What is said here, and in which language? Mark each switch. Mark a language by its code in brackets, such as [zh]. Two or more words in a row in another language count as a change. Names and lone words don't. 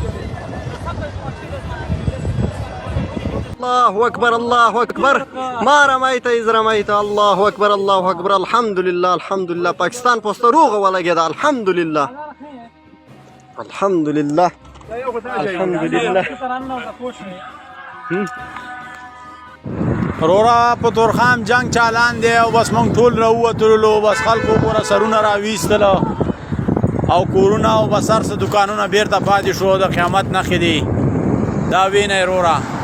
[ar] الله اكبر الله اكبر ما رميت اذ رميت الله اكبر الله اكبر الحمد لله الحمد لله [ps] پاکستان پوسټه روغه ولګید [ar] الحمد لله الحمد لله الحمد لله [ps] رورا په تورخام جنگ چالان دی او بس مونږ ټول راووتلو بس خلکو پورا سرونه راویستل او کورونه او بس هر څه دکانونه بیرته پاتې شو د قیامت نښې دي دا وینئ رورا